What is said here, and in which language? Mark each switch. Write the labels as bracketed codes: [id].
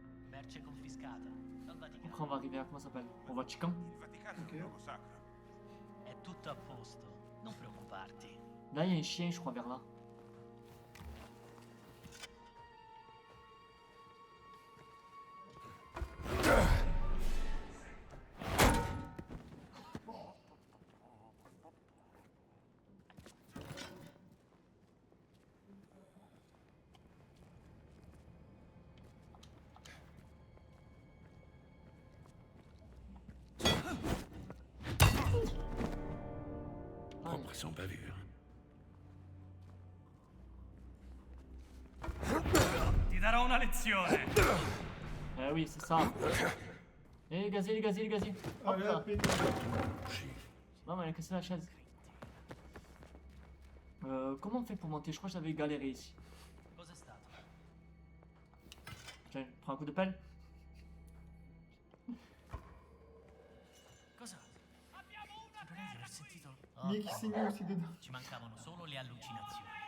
[it] Merce confiscata dal Vaticano. [fr] Après, on va arriver à. Comment ça s'appelle? Au Vatican. [it] Il Vaticano Ok. è un luogo sacro. È tutto a posto, non preoccuparti. [fr] Là, il y a un chien, je crois, vers là. Propre sans bavure. [it] Ti darò una lezione. [fr] Eh oui, c'est ça. Eh, les gaziers, les gaziers, les gaziers. Hop Allez, là. hop, et- Non, mais elle a cassé la chaise. Comment on fait pour monter? Je crois que j'avais galéré ici. [it] Cos'è stato? [fr] Tiens, prends un coup de pelle. [it] Cosa? Saprei di aver sentito. [fr] Mick qui signe aussi dedans. [it] Ci mancavano solo le allucinazioni.